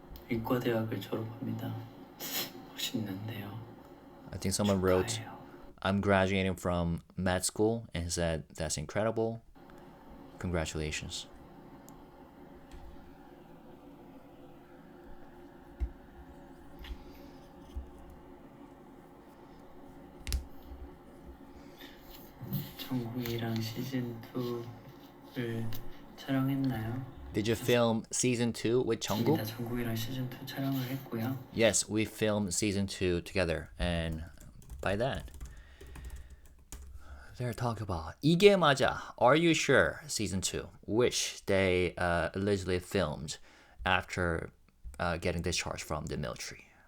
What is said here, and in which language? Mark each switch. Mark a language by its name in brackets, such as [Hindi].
[Korean] 의과대학을 졸업합니다. 멋있는데요. [English] I think someone wrote, [Korean] 축하해요. [English] I'm graduating from med school, and he said, that's incredible. Congratulations. [Korean] 정국이랑 시즌 2를 촬영했나요? [English] Did you film season 2 with Jungkook? [Korean] 다 정국이랑 시즌 2 촬영을 했고요. [English] Yes, we filmed season 2 together, and by that, they're talking about 이게 맞아, Are You Sure? Season 2, which they allegedly filmed after getting discharged from the military.